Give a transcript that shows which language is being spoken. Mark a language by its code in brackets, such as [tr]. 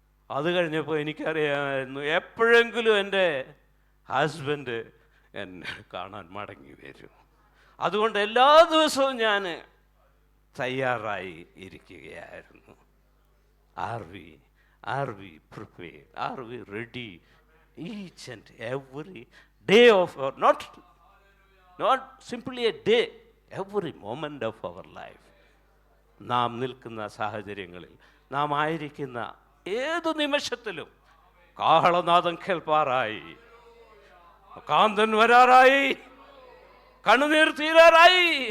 [ml] അത് കഴിഞ്ഞപ്പോൾ എനിക്കറിയാമായിരുന്നു എപ്പോഴെങ്കിലും എൻ്റെ ഹസ്ബൻഡ് എന്നെ കാണാൻ മടങ്ങി വരും. അതുകൊണ്ട് എല്ലാ ദിവസവും ഞാൻ തയ്യാറായി ഇരിക്കുകയായിരുന്നു. [en] Are we prepared? Are we ready? Each and every day of our, not simply a day, every moment of our life. [ml] നാം നിൽക്കുന്ന സാഹചര്യങ്ങളിൽ, നാം ആയിരിക്കുന്ന ഏതു നിമിഷത്തിലും കാഹളനാദം കേൾപ്പാറായി, കാന്തൻ വരാറായി, കണ്ണുനീർ തീരാറായി.